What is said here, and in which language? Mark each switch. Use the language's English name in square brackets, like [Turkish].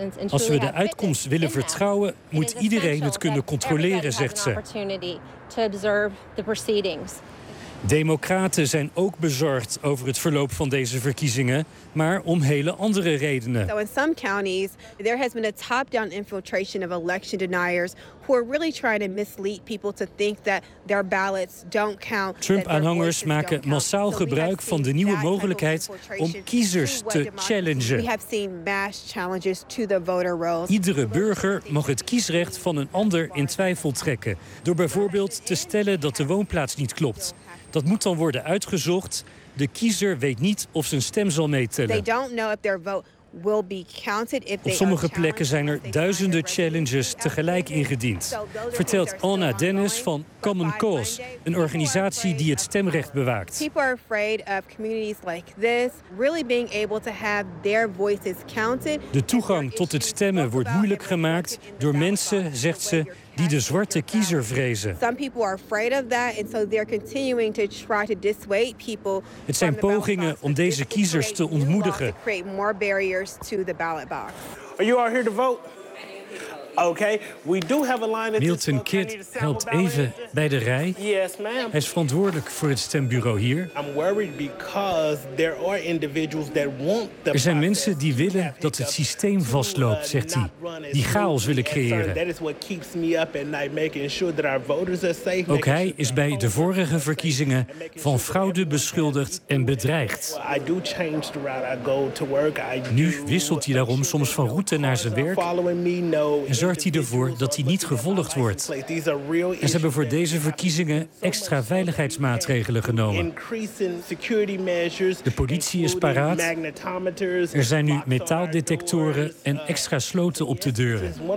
[Dutch] Als we de uitkomst willen vertrouwen, moet iedereen het kunnen controleren, zegt ze. Democraten zijn ook bezorgd over het verloop van deze verkiezingen, maar om hele andere redenen. [English] So in some counties there has been a top-down infiltration of election deniers who are really trying to mislead people to think that their ballots don't count. [Dutch] Trump-aanhangers maken massaal gebruik van de nieuwe mogelijkheid om kiezers te challengen. [English] We have seen mass challenges to the voter rolls. [Dutch] Iedere burger mag het kiesrecht van een ander in twijfel trekken door bijvoorbeeld te stellen dat de woonplaats niet klopt. Dat moet dan worden uitgezocht. De kiezer weet niet of zijn stem zal meetellen. Op sommige plekken zijn er duizenden challenges tegelijk ingediend. Vertelt Anna Dennis van Common Cause, een organisatie die het stemrecht bewaakt. [English] People are afraid of communities like this really being able to have their voices counted. [Dutch] De toegang tot het stemmen wordt moeilijk gemaakt door mensen, zegt ze, die de zwarte kiezer vrezen. [English] Some people are afraid of that and so they're continuing to try to dissuade people. [Dutch] Het zijn pogingen om deze kiezers te ontmoedigen. [English] Create more barriers to the ballot box. Are you all here to vote? Okay, we do have a line. [Dutch] Milton Kidd helpt even bij de rij. [English] Yes, ma'am. [Dutch] Hij is verantwoordelijk voor het stembureau hier. [English] I'm worried because there are individuals that want the. [Dutch] Er zijn mensen die willen dat het systeem vastloopt, zegt hij. Die chaos willen creëren. [English] That is what keeps me up at night, making sure that our voters are safe. [Dutch] Ook hij is bij de vorige verkiezingen van fraude beschuldigd en bedreigd. [English] I do change the route I go to work. [Dutch] Nu wisselt hij daarom soms van route naar zijn werk. [English] Following me, no. [Dutch] En zorgt hij ervoor dat hij niet gevolgd wordt. En ze hebben voor deze verkiezingen extra veiligheidsmaatregelen genomen. De politie is paraat. Er zijn nu metaaldetectoren en extra sloten op de deuren.